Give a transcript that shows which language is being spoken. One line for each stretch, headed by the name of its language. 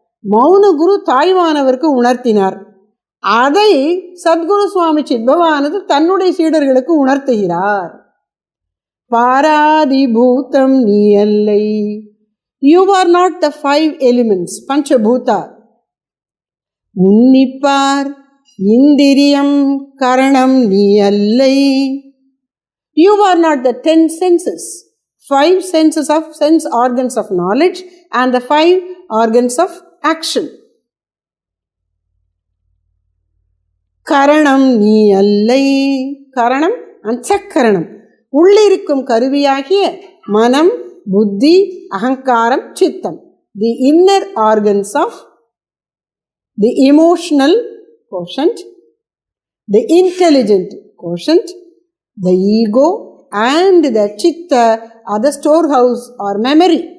Tamil: மௌன குரு தாய்மானவருக்கு உணர்த்தினார். அதை சத்குரு சுவாமி சித்பவானந்தர் தன்னுடைய சீடர்களுக்கு உணர்த்துகிறார். பாராதிபூதம் நீ அல்லை.
English: You are not the 5 elements, Panchabhuta.
Tamil: உன்னிப்பார் இந்திரியம் கரணம் நீ அல்லை.
English: You are not the 10 senses, 5 senses of sense organs of knowledge and the 5 organs of action.
Tamil: கரணம் நீ அல்லை. கரணம் அந்தக்கரணம், உள்ளிருக்கும் கருவியாகிய மனம், புத்தி, அகங்காரம், சித்தம்.
English: The inner organs of the emotional quotient, the intelligent quotient, the ego and the chitta are the storehouse or memory.